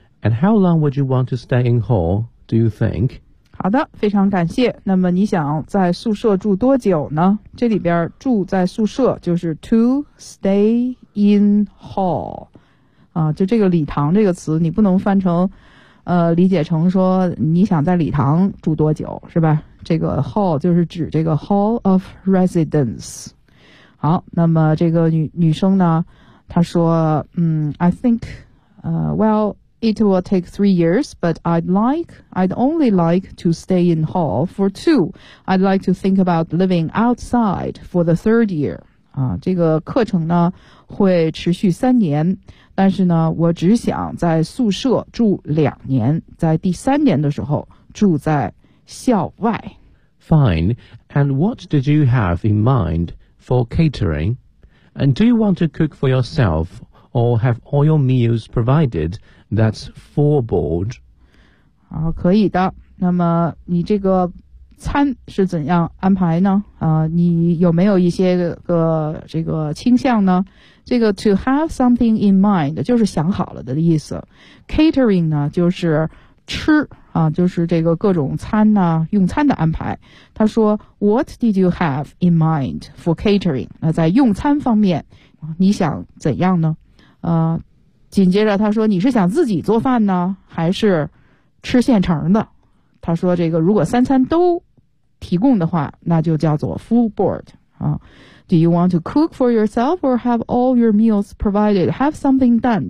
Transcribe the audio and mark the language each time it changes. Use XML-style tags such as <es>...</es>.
<en>And how long would you want to stay in Hull? Do you think?</en> <zh>好的，非常感谢。那么你想在宿舍住多久呢？这里边住在宿舍就是</zh> <en>to stay in hall</en> <zh>啊，就这个礼堂这个词，你不能翻成，理解成说你想在礼堂住多久，是吧？这个 hall 就是指这个 hall of residence。好，那么这个女生呢，她说，</zh> <en>I think, well, It will take 3 years, but I'd only like to stay in hall for 2. I'd like to think about living outside for the 3rd year.</en> <zh>啊，这个课程呢会持续3年，但是呢，我只想在宿舍住2年，在第3年的时候住在校外。</zh> <en>Fine. And what did you have in mind for catering? And do you want to cook for yourself or have all your meals provided? That's for board.</en> <zh>啊，可以的。那么你这个餐是怎样安排呢？你有没有一些个这个倾向呢？这个</zh> <en>to have something in mind</en> <zh>就是想好了的意思。 Catering 呢，就是吃。就是这个各种餐呢、用餐的安排。他说</zh> <en>What did you have in mind for catering?</en> <zh>那在用餐方面你想怎样呢？紧接着他说你是想自己做饭呢还是吃现成的？他说这个如果三餐都提供的话那就叫做</zh> <en>full board、Do you want to cook for yourself or have all your meals provided? Have something done?</en>